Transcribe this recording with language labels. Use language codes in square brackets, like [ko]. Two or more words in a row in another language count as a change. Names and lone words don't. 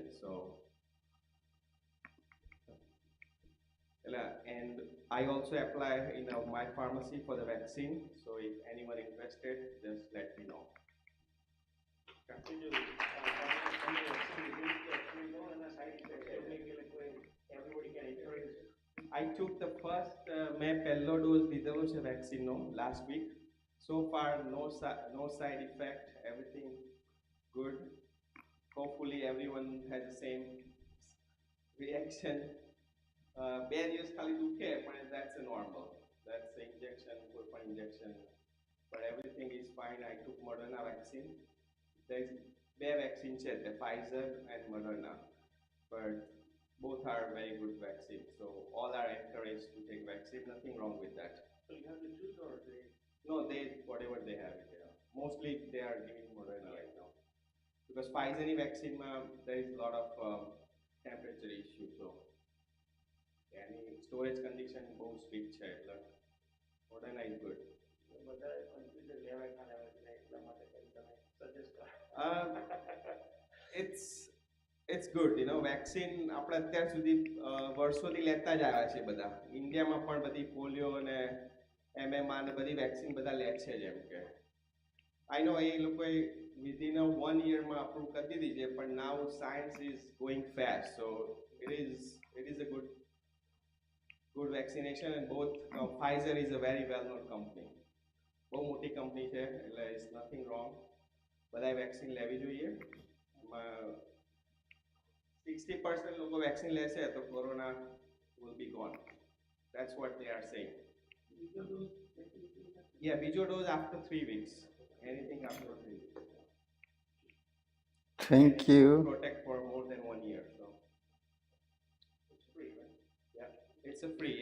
[en] So, and I also apply in my pharmacy for the vaccine. So if anyone interested, just let me know. I took the first, [gu] મેં પહેલો ડોઝ લીધેલો છે વેક્સિનનો [en] last week. So far, no side effect, everything good. Hopefully everyone has the same reaction. [gu] બે દિવસ ખાલી દુખે, પણ [en] that's a normal. That's the injection, કોઈ injection. But everything is fine. I took Moderna vaccine. There's બે vaccine છે, the Pfizer and Moderna. But both are very good vaccines. So all are encouraged to take vaccine. Nothing wrong with that. So you have to choose, or they? No, they whatever they have it. Yeah. Mostly they are giving Moderna right now because Pfizer vaccine there is a lot of temperature issue. So any storage condition both strict [gu] છે એટલે [en] Moderna is good. It's good, [gu] વેક્સિન આપણે અત્યાર સુધી વર્ષોથી લેતા જ આવ્યા છે બધા. ઇન્ડિયામાં પણ બધી પોલિયો અને MMR ને બધી વેક્સિન બધા લે છે. જેમ કે [en] I know [gu] એ લોકોએ [en] within 1 year [gu] માં અપ્રૂવ કરી દીધી છે, પણ [en] now science is going fast. so it is a good vaccination, and both Pfizer is a very well known company. [gu] બહુ મોટી કંપની છે એટલે [en] it's nothing wrong. [gu] બધાએ વેક્સિન લેવી જોઈએ. 60% લોકો વેક્સિન લેશે તો કોરોના [en] will be gone. That's what they are saying. Yeah, બીજો dose after 3 weeks. Anything after 3 weeks. Thank you. Protect for more than 1 year. So it's free, right? Yeah, it's a free.